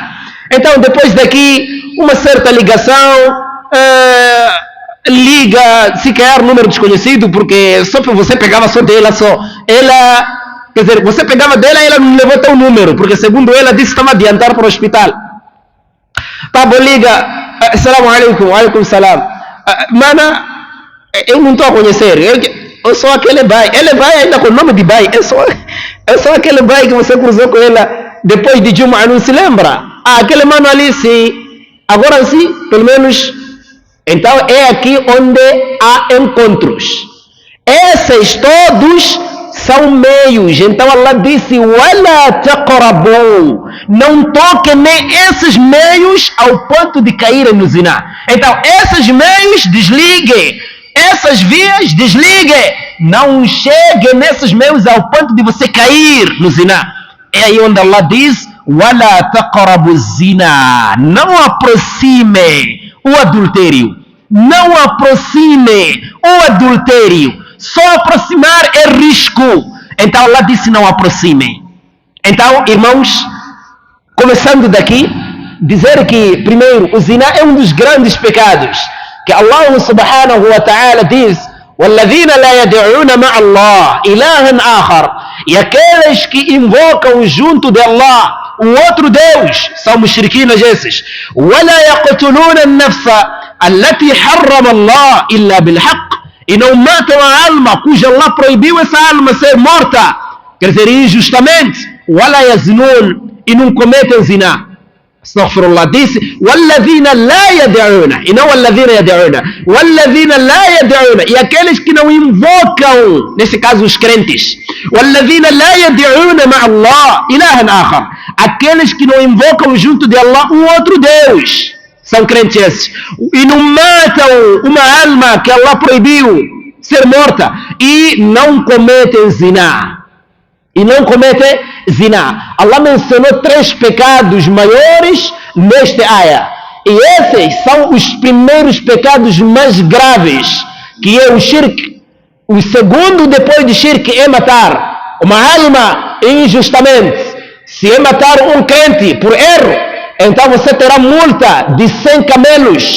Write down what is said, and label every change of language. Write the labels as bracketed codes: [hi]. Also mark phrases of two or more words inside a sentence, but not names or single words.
[pt] Então depois daqui, uma certa ligação, liga, se quer número desconhecido, porque só para você pegava só dela, quer dizer, você pegava dela e ela não levou teu número, porque segundo ela disse que estava a adiantar para o hospital. Tá bom, liga, [ar] السلام عليكم، عليكم السلام. [pt] Mana, eu não estou a conhecer, eu sou aquele bai, ele vai ainda com o nome de bai, eu sou aquele bai que você cruzou com ela depois de Juma, não se lembra? Aquele mano ali, sim, agora sim, pelo menos. Então é aqui onde há encontros. Esses todos são meios. Então Allah disse: [ar] "ولا تقربوا", [pt] não toquem nem esses meios ao ponto de caírem no zina. Então esses meios desliguem, essas vias desliguem, não cheguem nesses meios ao ponto de você cair no zina. É aí onde Allah diz: [ar] "ولا تقربوا الزنى", [pt] não aproxime o adultério, não aproxime o adultério. Só aproximar é risco. Então Allah disse: não aproximem. Então, irmãos, começando daqui, dizer que primeiro o zina é um dos grandes pecados que Allah [ar] سبحانه وتعالى [pt] diz: [ar] "والذين لا يدعون مع الله إلها آخر", [pt] e aqueles que invocam junto de Allah o outro Deus são mushrikinas esses. [ar] "ولا يقتلون النفس التي حرم الله إلا بالحق", [pt] e não matam a alma cuja Allah proibiu essa alma ser morta, quer dizer, injustamente. [ar] "ولا يزنون", [pt] e não cometem zina. [ar] Astaghfirullah, disse "والذين لا يدعون", [pt] e não [ar] "والذين يدعون", "والذين لا يدعون", [pt] e aqueles que não invocam, nesse caso os crentes, [ar] "والذين لا يدعون مع الله إلها آخر", [pt] aqueles que não invocam junto de Allah um outro Deus, são crentes esses, e não matam uma alma que Allah proibiu ser morta, e não cometem zina. E não cometem zina. Allah mencionou 3 pecados maiores neste ayah. E esses são os primeiros pecados mais graves, que é o shirk. O segundo depois de shirk é matar uma alma injustamente. Se é matar um crente por erro, então você terá multa de 100 camelos.